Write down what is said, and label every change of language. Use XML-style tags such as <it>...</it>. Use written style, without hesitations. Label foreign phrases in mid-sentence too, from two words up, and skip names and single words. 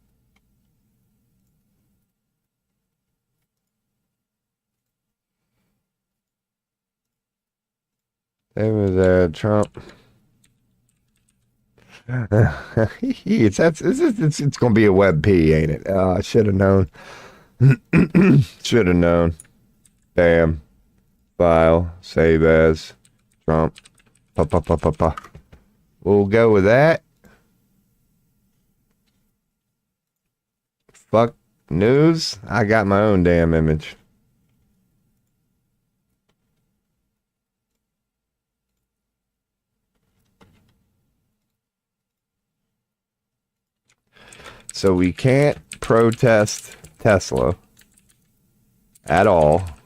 <en>There was Trump. It's gonna be a web P, ain't it? I should have known. Should have known. Bam. File. Save as. Trump. Pa pa pa pa pa. We'll go with that. Fuck news. I got my own damn image. So we can't protest Tesla at all.</en>